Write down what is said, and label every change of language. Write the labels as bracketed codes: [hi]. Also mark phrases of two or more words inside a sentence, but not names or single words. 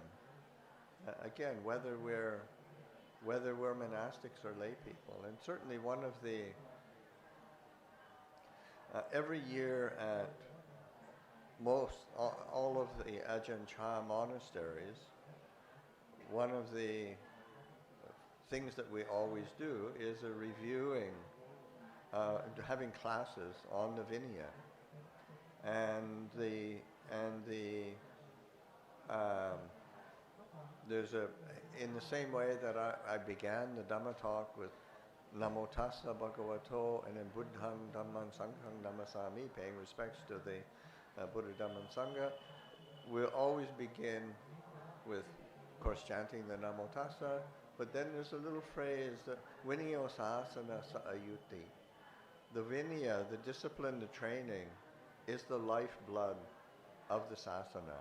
[en] Again, whether we're monastics or lay people, and certainly one of the every year at all of the Ajahn monasteries, one of the things that we always do is a reviewing, having classes on the Vinaya, and there's in the same way that I began the Dhamma talk with [pi] Namo Tassa Bhagavato, [en] and then [pi] Buddham Dhammam Sangham Namasami, [en] paying respects to the Buddha, Dhamma, and Sangha. We'll always begin with, of course, chanting the [pi] Namo Tassa, [en] but then there's a little phrase, [pi] Vinaya Sasana Ayuti. [en] The Vinaya, the discipline, the training, is the lifeblood of the sasana.